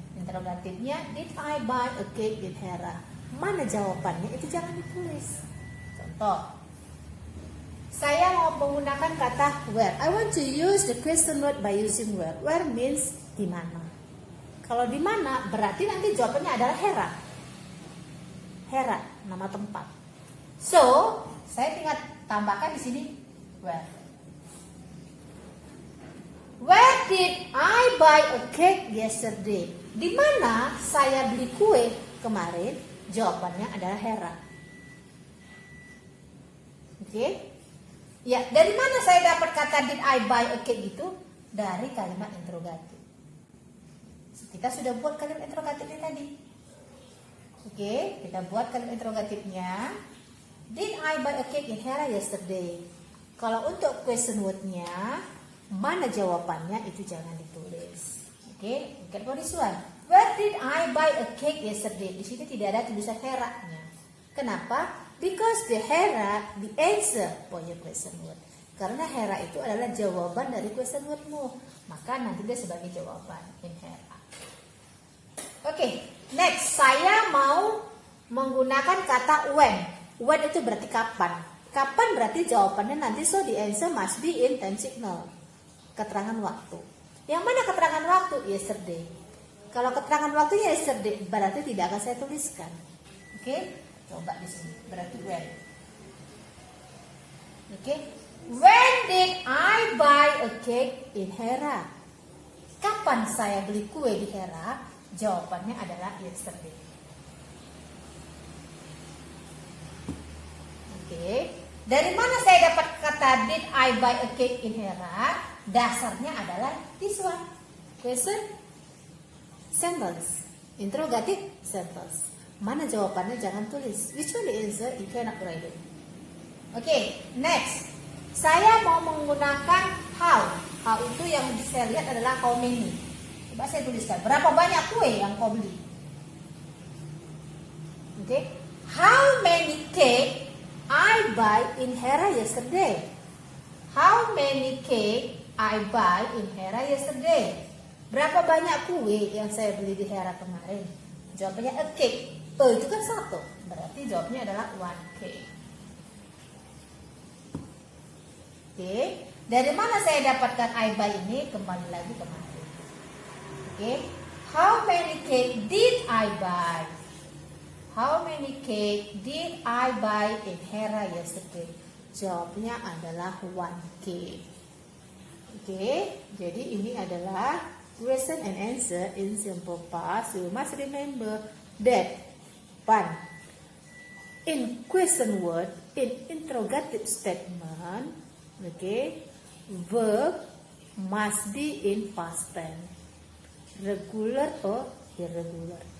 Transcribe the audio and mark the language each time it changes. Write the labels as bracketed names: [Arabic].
[English] Interrogatifnya, did I buy a cake in Hera? [Indonesian] Mana jawabannya? Itu jangan ditulis. Contoh, saya mau menggunakan kata where. [English] I want to use the question word by using where. Where means [Indonesian] di mana. Kalau di mana berarti nanti jawabannya adalah Hera. Hera, nama tempat. So, saya tinggal tambahkan di sini where. [English] Where did I buy a cake yesterday? [Indonesian] Di mana saya beli kue kemarin? Jawabannya adalah Hera. Oke? Ya, dari mana saya dapat kata [English] did I buy a cake [Indonesian] itu? Dari kalimat interrogatif. Kita sudah buat kalimat interrogatifnya tadi. Oke, kita buat kalimat interrogatifnya. [English] Did I buy a cake in Hera yesterday? [Indonesian] Kalau untuk question word-nya, mana jawabannya itu jangan ditulis. [English] Oke, look at this one. Where did I buy a cake yesterday? [Indonesian] Di sini tidak ada tulisan Hera-nya. Kenapa? [English] Because the Hera, the answer for your question word. [Indonesian] Karena Hera itu adalah jawaban dari question word-mu. Maka nanti dia sebagai jawaban in Hera. Oke, next. Saya mau menggunakan kata when. When itu berarti kapan. Kapan berarti jawabannya nanti, [English] so the answer must be in time signal. [Indonesian] Keterangan waktu. Yang mana keterangan waktu? Yesterday. Kalau keterangan waktunya yesterday, berarti tidak akan saya tuliskan. Oke? Coba di sini. Berarti when. Oke? [English] When did I buy a cake in Hera? [Indonesian] Kapan saya beli kue di Hera? Jawabannya adalah yesterday. Oke. Dari mana saya dapat kata [English] did I buy a cake in Hera? Dasarnya adalah this one. Question sentence. Interrogative sentence. [Indonesian] Mana jawabannya jangan tulis. [English] Which one the answer if you not write it. Oke, next. [Indonesian] Saya mau menggunakan how. How itu yang saya lihat adalah how many. Coba saya tuliskan. Berapa banyak kue yang kau beli? Oke. [English] How many cake I buy in Hera yesterday? How many cake I buy in Hera yesterday? [Indonesian] Berapa banyak kue yang saya beli di Hera kemarin? Jawabannya a cake. Itu kan satu. Berarti jawabnya adalah one cake. Oke, dari mana saya dapatkan I buy ini? Kembali lagi kemarin. [English] Oke, how many cake did I buy? How many cake did I buy in Hera yesterday? [Indonesian] Jawabnya adalah one cake. Oke, jadi ini adalah [English] question and answer in simple past. You must remember that one. In question word, in interrogative statement, okay, verb must be in past tense, regular or irregular.